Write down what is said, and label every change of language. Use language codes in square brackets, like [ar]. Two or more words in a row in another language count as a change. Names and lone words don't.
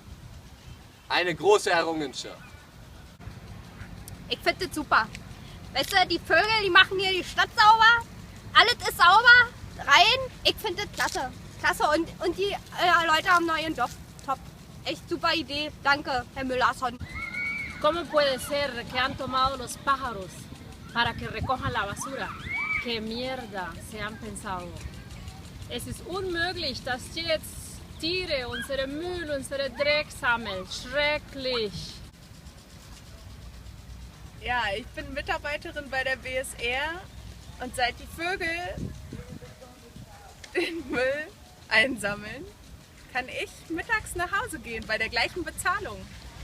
[de] Eine große Errungenschaft. Ich finde das super. Weißt du, die Vögel, die machen hier die Stadt sauber, alles ist sauber, rein. Ich finde das klasse. Klasse und die Leute haben neuen Job. Top. Echt super Idee. Danke, Herr Müllerson. [es] ¿Cómo puede ser que han tomado los pájaros para que recojan la basura? ¿Qué mierda se han pensado? [de] Es ist unmöglich, dass jetzt Tiere unsere Müll, unsere Dreck sammeln. Schrecklich. Ja, ich bin Mitarbeiterin bei der BSR und seit die Vögel den Müll einsammeln, kann ich mittags nach Hause gehen bei der gleichen Bezahlung.